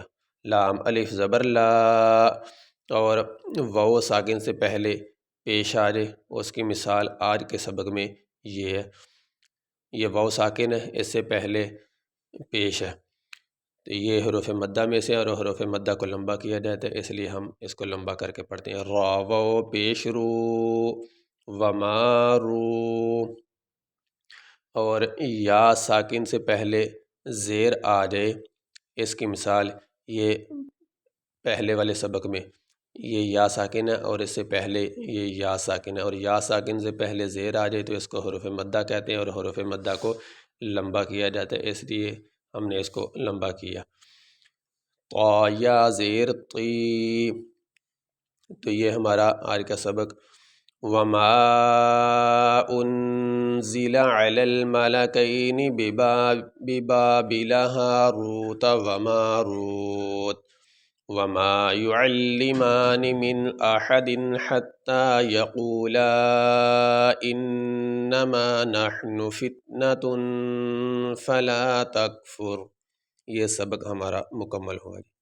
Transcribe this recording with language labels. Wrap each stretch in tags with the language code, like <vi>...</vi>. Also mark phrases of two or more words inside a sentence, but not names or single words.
<ur>لام الف زبر لا، اور واو ساکن سے پہلے پیش آ جائے، اس کی مثال آج کے سبق میں یہ ہے، یہ واو ساکن ہے، اس سے پہلے پیش ہے، تو یہ حروف مدہ میں سے، اور حروف مدہ کو لمبا کیا جاتا ہے، اس لیے ہم اس کو لمبا کر کے پڑھتے ہیں۔ را واو پیش رو، ومارو، اور یا ساکن سے پہلے زیر آ جائے، اس کی مثال یہ پہلے والے سبق میں یہ یا ساکن ہے، اور اس سے پہلے یہ یا ساکن ہے، اور یا ساکن سے پہلے زیر آ جائے تو اس کو حروف مدہ کہتے ہیں، اور حروف مدہ کو لمبا کیا جاتا ہے، اس لیے ہم نے اس کو لمبا کیا۔ طا یا زیر طی، تو یہ ہمارا آج کا سبق وما</ur> <ar>انزل علی الملکین ببابل ہاروت وماروت وما يعلمان من احد حتى يقولا انما نحن فتنة فلا تکفر،</ar> <ur>یہ سبق ہمارا مکمل ہوا۔</ur>